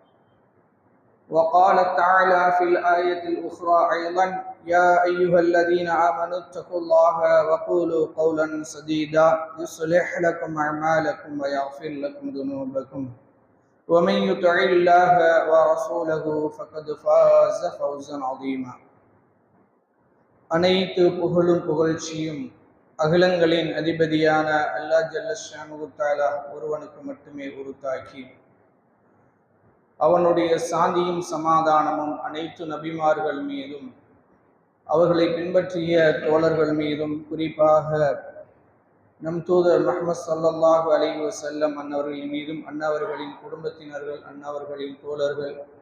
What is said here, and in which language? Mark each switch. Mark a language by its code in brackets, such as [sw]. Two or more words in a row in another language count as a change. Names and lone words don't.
[ar] وقال تعالى في الآية الأخرى أيضا يا أيها الذين آمنوا اتقوا الله وقولوا قولا سديدا يصلح لكم أعمالكم ويغفر لكم ذنوبكم ومن يطع الله ورسوله فقد فاز فوزا عظيما [ta] அனைத்து புகழும் புகழ்ச்சியும் அகிலங்களின் அதிபதியான [ar] الله جل شأنه تعالى [ta] ஒருவனுக்கு மட்டுமே உரித்தாக்கி அவனுடைய சாந்தியும் சமாதானமும் அனைத்து நபிமார்கள் மீதும் அவர்களை பின்பற்றிய தோழர்கள் மீதும் குறிப்பாக நம் தூதர் முஹம்மது [ar] صلى الله عليه وسلم [ta] அன்னவர்கள் மீதும் அன்னவர்களின் குடும்பத்தினர்கள் அன்னவர்களின் தோழர்கள்